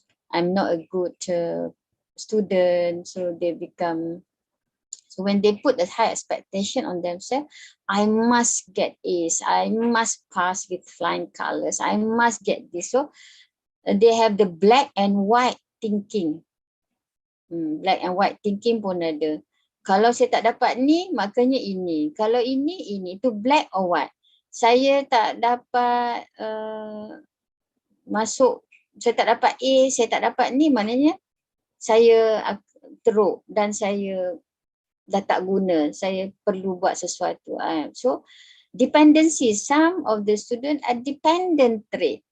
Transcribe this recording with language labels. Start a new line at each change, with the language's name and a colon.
English: I'm not a good student, so they become, so when they put a high expectation on themselves, I must get A's, I must pass with flying colors, I must get this. So they have the black and white thinking. Black and white thinking
Malay: pun ada. Kalau saya tak dapat ni, makanya ini. Kalau ini, itu
English: black or white.
Malay: Saya tak dapat masuk, saya tak dapat A, saya tak dapat ni, maknanya saya teruk dan saya dah tak guna, saya perlu buat sesuatu.
English: So dependency, some of the student are dependent trait.